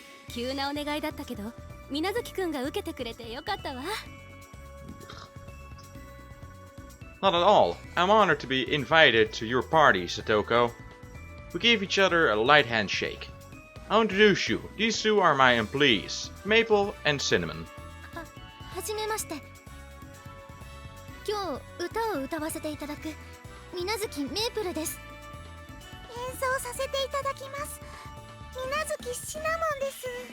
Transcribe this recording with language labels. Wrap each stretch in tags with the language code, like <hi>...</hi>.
<ja>急なお願いだったけど、水無月くんが受けてくれてよかったわ。</ja> <en>Not at all. I'm honored to be invited to your party, Satoko. We gave each other a light handshake. I'll introduce you. These two are my employees, Maple and Cinnamon.</en> <ja>はじめまして。今日歌を歌わせていただく水無月メープルです。演奏させていただきます。水無月シナモンです。</ja>